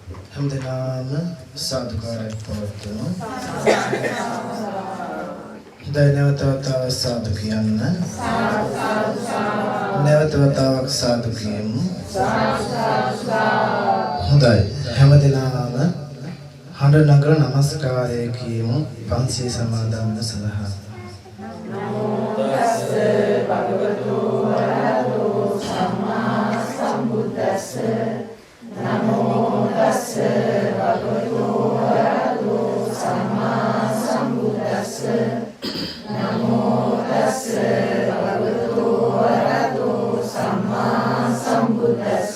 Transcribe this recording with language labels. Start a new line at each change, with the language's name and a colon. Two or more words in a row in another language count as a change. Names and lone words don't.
Sinhala: හැමදෙනාම සාදුකාරයක් පවත්වමු. නැවත වතාවක් සාදු කියන්න. නැවත වතාවක් සාදු කියමු. හොඳයි. හැමදෙනාම හඬ නගර නමස්කාරය කියමු. පන්සිල් සමාදන්ව සඳහා.
Pali: නමෝ තස්ස භගවතු වරහතෝ සම්මා සම්බුද්දස්ස. නමෝ තස්ස භගවතු වරහතෝ සම්මා සම්බුද්දස්ස. නමෝ තස්ස භගවතු වරහතෝ සම්මා සම්බුද්දස්ස.